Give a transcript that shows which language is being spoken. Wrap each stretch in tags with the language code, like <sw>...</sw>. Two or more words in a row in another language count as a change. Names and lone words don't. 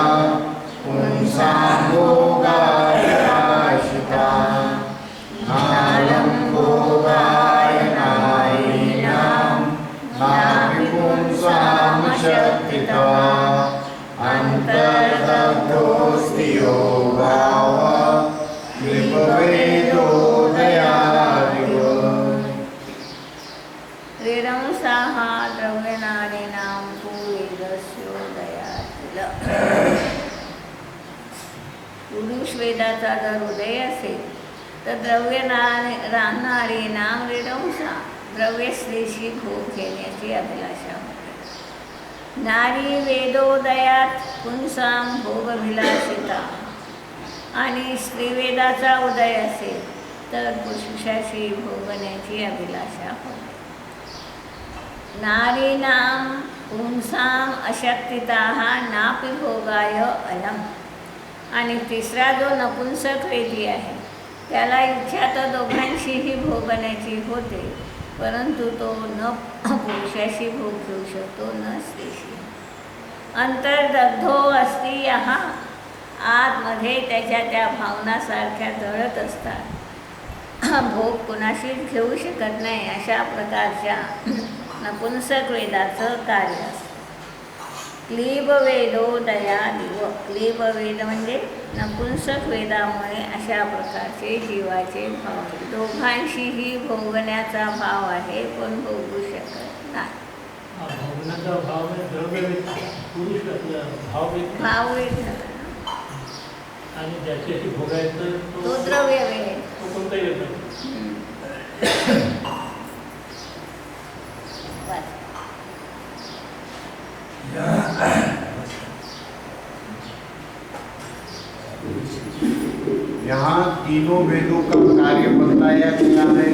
<sa>पुंसां भोगाय आशिताः नालं भोगाय नारीणां नापि पुंसां शक्तितः अन्तर्दग्धोऽस्ति यो भावः नृपवेदोदयादिव। ऋगंसाः द्रव्यनारेणां वेदस्योदयात् किल,</sa> <mr>पुरुष वेदाचा जर उदय असेल तर</mr> <sa>द्रव्य नारीणाम विडंसा,</sa> <mr>द्रव्य स्त्रीशी भोग घेण्याची अभिलाषा होते.</mr> <sa>नारी वेदोदयात पुंसाम भोगभिलाषिता,</sa> <mr>आणि स्त्रीवेदाचा उदय असेल तर पुरुषाशी भोगण्याची अभिलाषा होते.</mr> <sa>नारीणाम पुंसाम अशक्तिताः नापि भोगाय अलम,</sa> <mr>आणि तिसरा जो नपुंसक वेदी आहे त्याला इच्छा तर दोघांशीही भोगण्याची होते, परंतु तो न पुरुषाशी भोग घेऊ शकतो न स्त्रीशी.</mr> <sa>अंतर्दग्धो अस्ति यहा,</sa> <mr>आतमध्ये त्याच्या त्या भावनासारख्या जळत असतात. भोग कुणाशीच घेऊ शकत नाही अशा प्रकारच्या नपुंसक वेदाचं कार्य असतं.</mr> <sa>क्लीब वेदोदया दिव,</sa> <mr>क्लीब वेद म्हणजे नपुंसक वेदामुळे अशा प्रकारचे जीवाचे भाव दोघांशीही भोगण्याचा भाव आहे, पण भोगू शकत नाही. भोगण्याचा भाव म्हणजे द्रव्यवेद, पुरुष असला भाववेद झाला आणि ज्याच्याशी भोगायचं तो द्रव्यवेद. तो कोणताही येतो.</mr> <hi>यहाँ तीनों वेदों का कार्य बताया गया है।</hi>